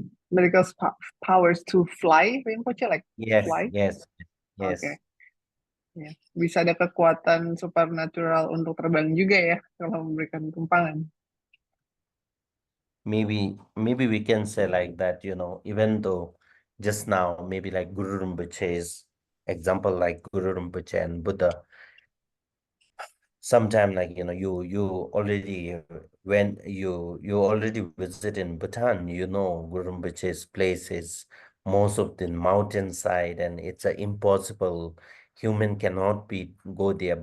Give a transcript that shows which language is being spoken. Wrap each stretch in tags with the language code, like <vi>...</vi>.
<en>Medical powers to fly, Rinpoche, like Yes, fly. yes, yes. Okay.</en> <id>Ya, bisa ada kekuatan supernatural untuk terbang juga ya kalau memberikan tumpangan.</id> <en>Maybe we can say like that, even though just now, maybe like Guru Rinpoche's example, like Guru Rinpoche and Buddha, sometime like, you already, when you already visit in Bhutan, Guru Rinpoche's place is most of the mountainside, and it's a impossible, human cannot be go there.</en>